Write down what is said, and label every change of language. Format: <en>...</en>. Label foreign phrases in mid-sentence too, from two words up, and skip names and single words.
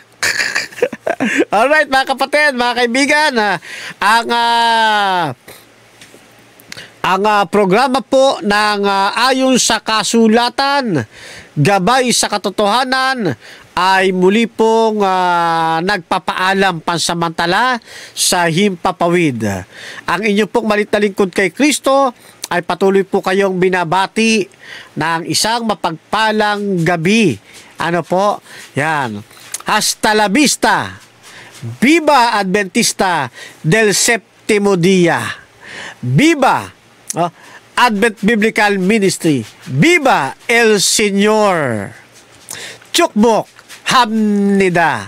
<tl>Alright, mga kapatid, mga kaibigan, ang programa po ng ayon sa kasulatan, gabay sa katotohanan, ay muli pong nagpapaalam pansamantala sa Himpapawid. Ang inyo pong malit na lingkod kay Kristo ay patuloy po kayong binabati ng isang mapagpalang gabi. Ano po? Yan.</tl> <es>Hasta la vista. Viva Adventista del Séptimo Día. Viva Advent Biblical Ministry. Viva El Señor.</es> <ko>축복합니다.</ko>